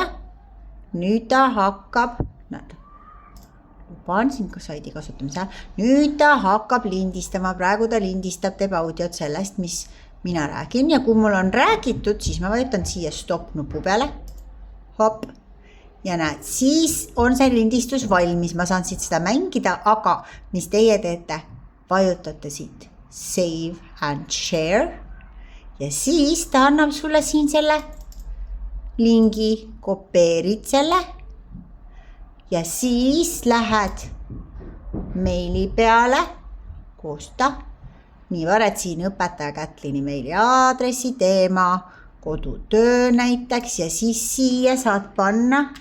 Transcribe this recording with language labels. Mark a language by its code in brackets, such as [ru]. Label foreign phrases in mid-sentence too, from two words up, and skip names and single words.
[et] nüüd ta hakkab, näed, lubaan siin ka saidi kasutamise, nüüd ta hakkab lindistama, praegu ta lindistab, teeb audiot sellest, mis mina räägin ja kui mul on räägitud, siis ma vajutan siia stop nupu peale, hop, ja näed, siis on see lindistus valmis, ma saan siit seda mängida, aga mis teie teete, vajutate siit [en] save and share [et] ja siis ta annab sulle siin selle lingi, kopeerid selle ja siis lähed meili peale, koosta, nii vared siin õpetaja Kätlini meili aadressi, teema, kodutöö näiteks ja siis siia saad panna